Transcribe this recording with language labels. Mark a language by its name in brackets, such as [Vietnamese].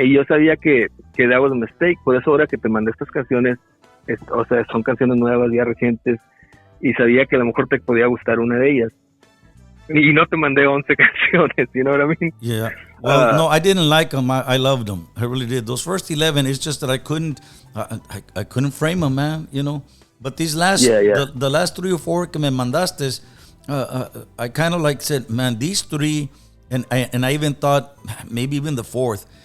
[Spanish] Y yo sabía que [English] that was a mistake. [Spanish] Por eso ahora que te mandé estas canciones, son canciones nuevas, ya recientes, y sabía que a lo mejor te podía gustar una de ellas. Y no te mandé 11 canciones, [English] you know what I mean? Yeah. Well, no, I didn't like them. I loved them. I really did. Those first 11, it's just that I couldn't frame them, man, But these last, the last 3 or 4 [Spanish] que me mandaste, [English] I kind of like said, man, these 3, and I even thought maybe even the 4th.